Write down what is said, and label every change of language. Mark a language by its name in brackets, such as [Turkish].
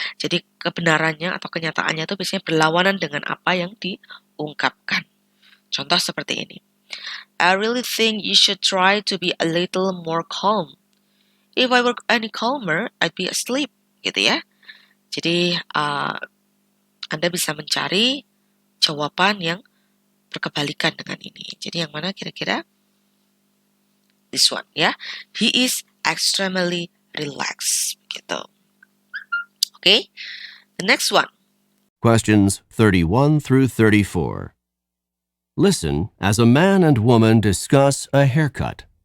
[Indonesian] Jadi kebenarannya atau kenyataannya itu biasanya berlawanan dengan apa yang diungkapkan. Contoh seperti ini. [English] I really think you should try to be a little more calm. If I were any calmer, I'd be asleep. [Indonesian] Gitu ya. Jadi, Anda bisa mencari jawaban yang berkebalikan dengan ini. Jadi, yang mana kira-kira? [English] This one, ya. He is extremely relaxed. Gitu. Okay? The next one. Questions 31 through 34. Listen as a man and woman discuss a haircut.